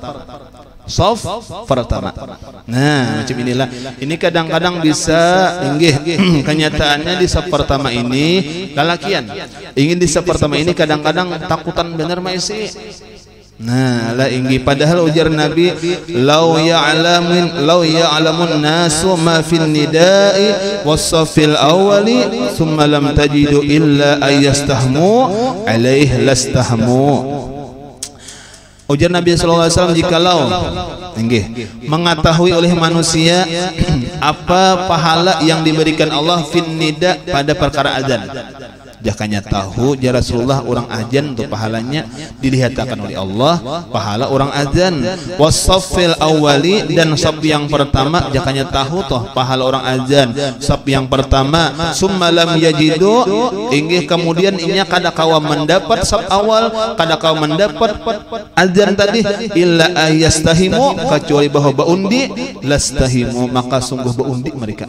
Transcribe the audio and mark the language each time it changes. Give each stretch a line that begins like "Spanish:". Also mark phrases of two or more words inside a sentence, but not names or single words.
Banjar: Saf pertama. Nah, macam inilah. Ini kadang-kadang bisa inggih kenyataannya di saf pertama ini lalakian. Ingin di saf pertama ini kadang-kadang takutan benar maisi. Nah, la inggi padahal ujar Nabi,
Arabic: لو يعلم الناس ما في النداء والصف الأول ثم لم تجدوا إلا أن يستهموا عليه لاستهموا.
Banjar: Ujar Nabi
Arabic: صلى الله عليه وسلم
Banjar: jikalau mengetahui oleh manusia apa pahala yang diberikan Allah
Arabic: في النداء
Banjar: pada perkara azan. Jakanya tahu
Arabic: يا رسول الله
Banjar: orang azan tuh pahalanya dilihatkan oleh Allah pahala orang azan
Arabic: والصف الأول
Banjar: dan saf yang pertama jakanya tahu toh pahala orang azan saf yang pertama
Arabic: ثم لم يجدوا
Banjar: inggih kemudian inya kada kawa mendapat saf awal kada kawa mendapat azan tadi
Arabic: إلا أن يستهموا
Banjar: kecuali bahwa baundi lastahimu maka sungguh baundi mereka.